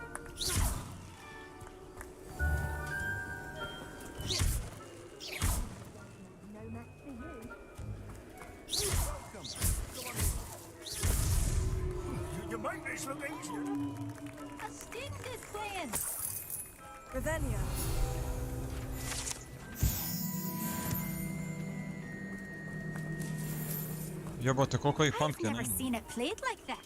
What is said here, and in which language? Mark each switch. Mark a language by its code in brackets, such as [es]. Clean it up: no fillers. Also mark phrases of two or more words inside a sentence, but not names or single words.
[en] You make this look easier. A student is playing. Revelio. [hr] Jebote, koliko ih [en] I've [hr] pumpkina [en] never [hr] ima. [en] seen it played like that.